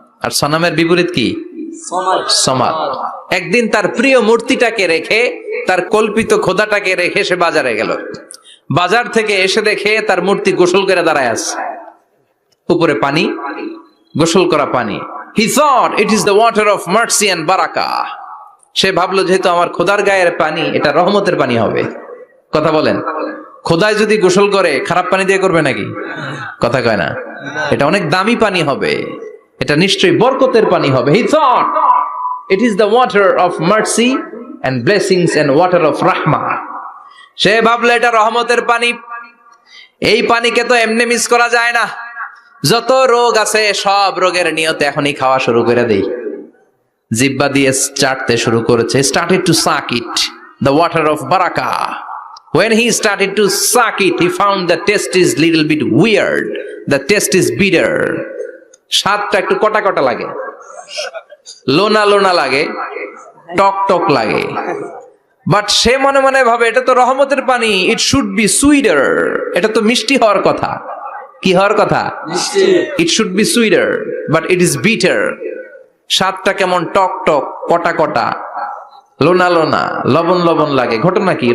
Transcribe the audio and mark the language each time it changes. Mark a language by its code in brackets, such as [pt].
[bn] আর সনামের বিপরীত কি? সমাদ। একদিন তার প্রিয় মূর্তিটাকে রেখে, তার কল্পিত খোদাটাকে রেখে সে বাজারে গেল। বাজার থেকে এসে দেখে তার মূর্তি গোসল করে দাঁড়ায় আছে, উপরে পানি, গোসল করা পানি। [en] He thought it is the water of mercy and barakah. [bn] সে ভাবলো যেহেতু আমার খোদার গায়ের পানি, এটা রহমতের পানি হবে। কথা বলেন, খোদায় যদি গোসল করে খারাপ পানি দিয়ে করবে নাকি? কথা কয় না। এটা অনেক দামি পানি হবে, এটা নিশ্চয়ই বরকতের পানি হবে। [en] He thought it is the water of mercy and blessings and water of rahmah. [bn] সে ভাবলো এটা রহমতের পানি। এই পানিকে তো এমনি মিস করা যায় না। যত রোগ আছে সব রোগের নিয়তে এখনই খাওয়া শুরু করে দেই। জিব্বা দিয়ে চাটতে শুরু করেছে, [en] started to suck it, the water of baraka. When he started to suck it, he found the taste is little bit weird, the taste is bitter. [bn] স্বাদটা একটু কটা কটা লাগে, লোনা লোনা লাগে, টক টক লাগে। বাট সে মনে মনে ভাবে এটা তো রহমতের পানি, [en] it should be sweeter, [bn] এটা তো মিষ্টি হওয়ার কথা। কি হওয়ার কথা? [en] It should be sweeter, but it is bitter. [bn] স্বাদটা কেমন টক টক, কটা কটা, লোনা লোনা, লবণ লবণ লাগে। ঘটনা কি?